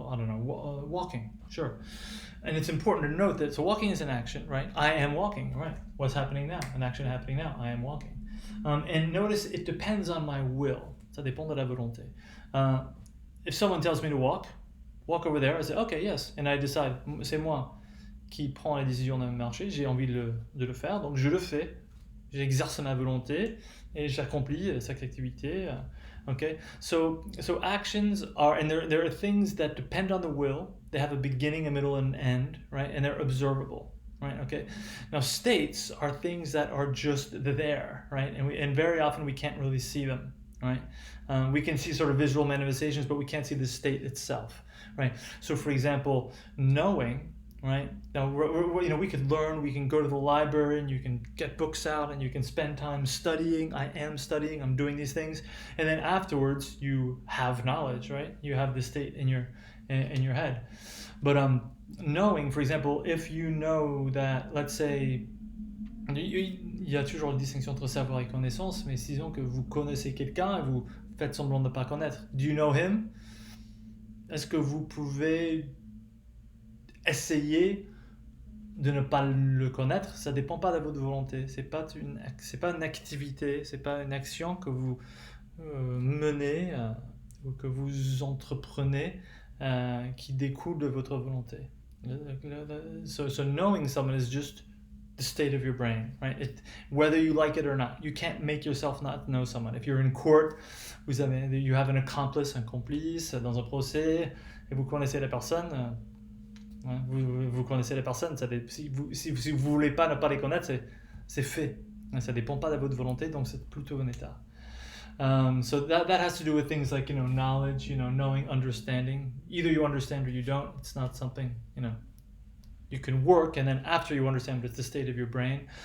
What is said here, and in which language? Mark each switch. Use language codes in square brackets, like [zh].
[en] I don't know, walking. Sure. And it's important to note that, so walking is an action, right? I am walking, right? What's happening now? An action happening now. I am walking. And notice it depends on my will. [fr] Ça dépend de la volonté. [en] If someone tells me to walk over there, I say, okay, yes. And I decide, [fr] c'est moi qui prends la décision de marcher, j'ai envie de le faire, donc je le fais. J'exerce ma volonté et j'accomplis cette activité. [en] Okay, so actions are, and there are things that depend on the will. They have a beginning, a middle, and an end, right? And they're observable, right? Okay. Now states are things that are just there, right? And very often we can't really see them, right? We can see sort of visual manifestations, but we can't see the state itself, right? So for example, knowing, right? Now, we could learn, we can go to the library and you can get books out and you can spend time studying. I am studying, I'm doing these things. And then afterwards you have knowledge, right? You have the state in your head. But knowing, for example, if you know that, let's say, [fr] il y a toujours la distinction entre savoir et connaissance, mais disons que vous connaissez quelqu'un et vous faites semblant de ne pas connaître. [en] Do you know him? [fr] Est-ce que vous pouvez essayer de ne pas le connaître? Ça dépend pas de votre volonté. C'est pas une activité, c'est pas une action que vous menez ou que vous entreprenez qui découle de votre volonté. [en] So knowing someone is just the state of your brain, right? Whether you like it or not, you can't make yourself not know someone. If you're in court, you have an accomplice, [fr] un complice dans un procès, et vous connaissez la personne. Vous connaissez les personnes, si vous voulez pas ne pas les connaître, c'est fait. Ça dépend pas de votre volonté, donc c'est plutôt un état. [en] So that has to do with things like, knowledge, knowing, understanding. Either you understand or you don't. It's not something, you can work, and then after you understand, it's the state of your brain.